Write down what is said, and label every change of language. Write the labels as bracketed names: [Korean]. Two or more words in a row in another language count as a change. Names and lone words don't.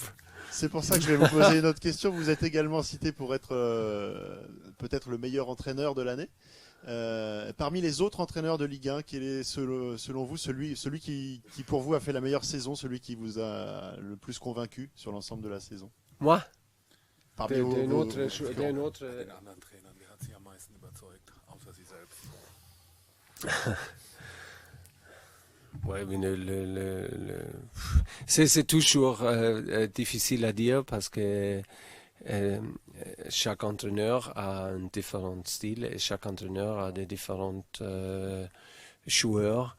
[French] C'est pour ça que je vais vous poser une autre question. Vous êtes également cité pour être peut-être le meilleur entraîneur de l'année. Parmi les autres entraîneurs de Ligue 1, quel est selon vous celui qui pour vous a fait la meilleure saison, celui qui vous a le plus convaincu sur l'ensemble de la saison? Moi? Parmi [German] Den [French] vos [German] anderen Trainern, wer hat Sie am meisten überzeugt, außer Sie selbst? [French] Ouais, mais c'est toujours difficile à dire parce que chaque entraîneur a un différent style et chaque entraîneur a des différents joueurs.